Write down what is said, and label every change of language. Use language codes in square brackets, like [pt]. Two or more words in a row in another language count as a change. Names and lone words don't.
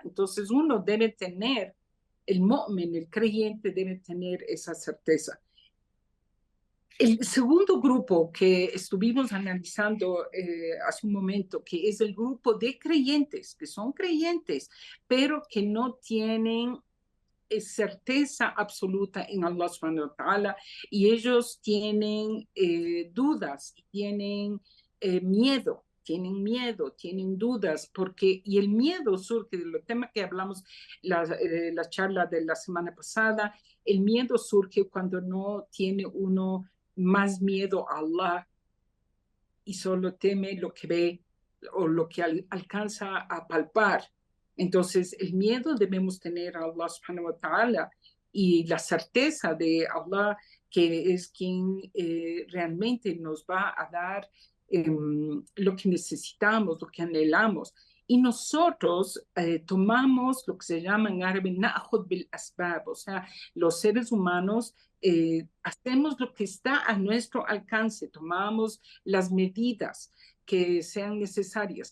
[es] Entonces uno debe tener, el mu'min, el creyente debe tener esa certeza. El segundo grupo que estuvimos analizando hace un momento, que es el grupo de creyentes, que son creyentes, pero que no tienen certeza absoluta en [ar] الله سبحانه وتعالى, [es] y ellos tienen dudas, tienen miedo, tienen dudas, porque, y el miedo surge del tema que hablamos la charla de la semana pasada. El miedo surge cuando no tiene uno más miedo a Allah y solo teme lo que ve o lo que alcanza a palpar. Entonces, el miedo debemos tener a [ar] الله سبحانه وتعالى [es] y la certeza de Allah, que es quien realmente nos va a dar lo que necesitamos, lo que anhelamos. Y nosotros tomamos lo que se llama en árabe [ar] نأخذ بالأسباب, [es] o sea, los seres humanos hacemos lo que está a nuestro alcance, tomamos las medidas que sean necesarias.